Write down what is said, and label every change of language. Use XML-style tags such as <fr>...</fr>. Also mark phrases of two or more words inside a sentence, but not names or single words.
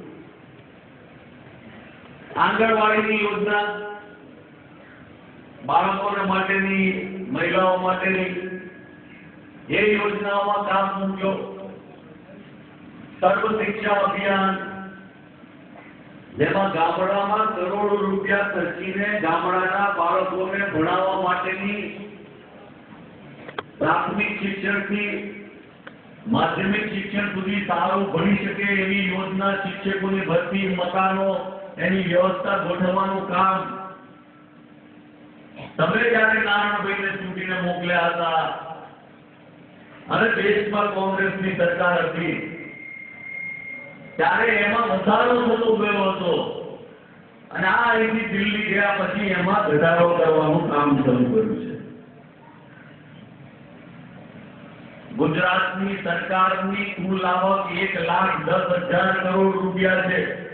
<gu>આંગણવાડીની યોજના બાળકોને માટેની, મહિલાઓ માટેની એ યોજનાઓમાં કાપ મૂક્યો। સર્વ શિક્ષા અભિયાન જેમાં ગામડામાં કરોડો રૂપિયા ખર્ચીને ગામડાના બાળકોને ભણાવવા માટેની પ્રાથમિક શિક્ષણથી માધ્યમિક શિક્ષણ સુધી સારૂ ભણી શકે એવી યોજના, શિક્ષકોની ભરતી, મકાનો એની વ્યવસ્થા ગોઠવવાનું કામ તમે જ્યારે નારાયણભાઈને ચૂંટીને મોકલ્યા હતા અને દેશમાં કોંગ્રેસની સરકાર હતી ત્યારે એમાં વધારો થતો ગયો હતો અને આ અહીંથી દિલ્હી ગયા પછી એમાં ઘટાડો કરવાનું કામ શરૂ કર્યું છે। ગુજરાતની સરકારની કુલ આવક 1,10,000 કરોડ રૂપિયા છે.</gu>